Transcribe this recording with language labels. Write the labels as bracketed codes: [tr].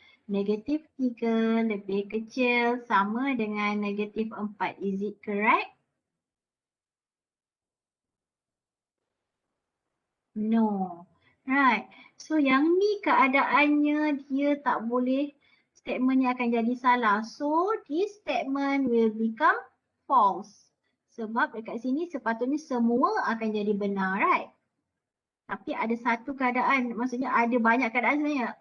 [ms] Negatif 3 lebih kecil sama dengan negatif 4. [en] Is it correct? No. Right. [ms] So yang ni keadaannya dia tak boleh, statement ni akan jadi salah. [en] So this statement will become false. [ms] Sebab dekat sini sepatutnya semua akan jadi benar, right? Tapi ada satu keadaan, maksudnya ada banyak keadaan sebenarnya.